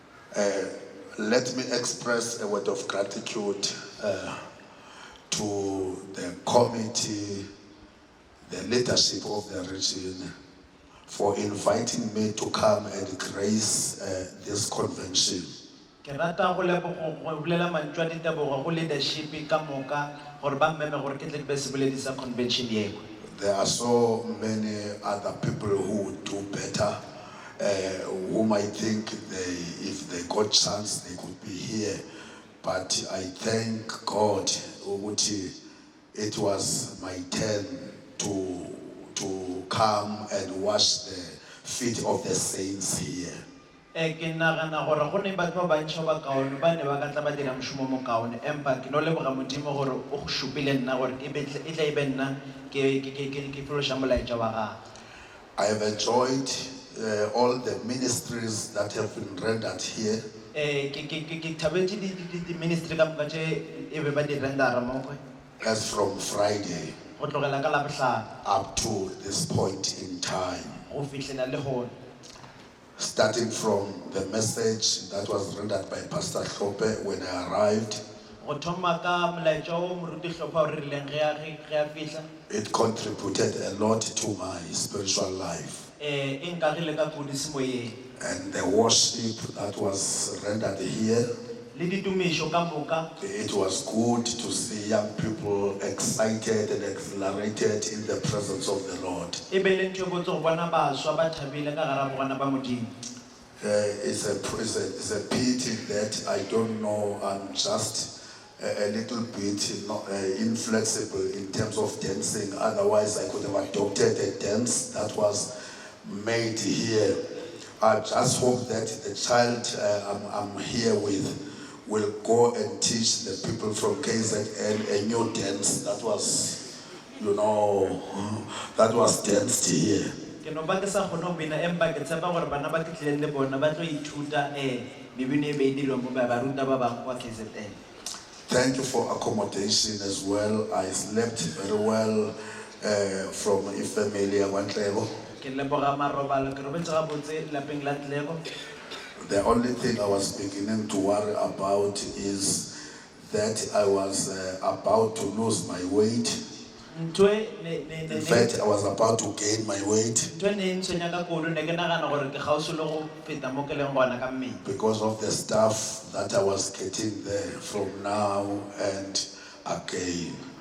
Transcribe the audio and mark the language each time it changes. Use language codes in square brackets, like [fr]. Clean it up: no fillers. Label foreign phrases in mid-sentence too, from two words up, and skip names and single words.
[en] Let me express a word of gratitude to the committee, the leadership of the region, for inviting me to come and grace this convention. [nso] Ke rata go bolela mantswe a ditebogo go leadership ka moka gore ba mmeme gore ke tle ke be seboledisa convention eo. [en] There are so many other people who would do better, whom I think if they got chance, they could be here. But I thank God, ukuthi it was my turn to come and wash the feet of the saints here. [nso] Ke nagana gore go ne batho ba bantšha ba kaone ba ne ba ka tla ba dira mošomo mo kaone empa ke no leboga modimo gore o go šupile nna gore e tla e be nna ke fološa molaetša wa gago. [en] I have enjoyed all the ministries that have been rendered here. [nso] Ke thabetse di-ministry ka moka tše e be ba di rendera mo kwe [en] As from Friday [nso] go tlogela ka labohlano [en] up to this point in time. [nso] go fitlhela le gone. [en] Starting from the message that was rendered by Pastor Hlope when I arrived, [nso] Go thoma ka molaetša o moruti Hlopha o re rileng ge a fihla [en] it contributed a lot to my spiritual life. [nso] e nkagile ka kudu semoyeng [en] And the worship that was rendered here, [nso] le ditumišo ka moka. [en] it was good to see young people excited and exhilarated in the presence of the Lord. [nso] E be le ntho e botse go bona bašwa ba thabile ka gara bogana ba modimo. [en] It's a pity that I don't know, I'm just a little bit inflexible in terms of dancing. Otherwise, I could have adopted a dance that was made here. I just hope that the child I'm here with will go and teach the people from KZN a new dance that was, that was danced here. [nso] Ke no ba ke sa kgone go bina empa ke tshepa gore bana ba ke tlileng le bona ba tlo ithuta mebino e be e dirwang mo baruta ba bangwe kwa KZN. [en] Thank you for accommodation as well. I slept very well from Ifemeli Wantlego. [nso] Ke leboga marobalo ke robetse gabotse lapeng la Tlego. [en] The only thing I was beginning to worry about is that I was about to lose my weight. In fact, I was about to gain my weight because of the stuff that I was getting there from now and again.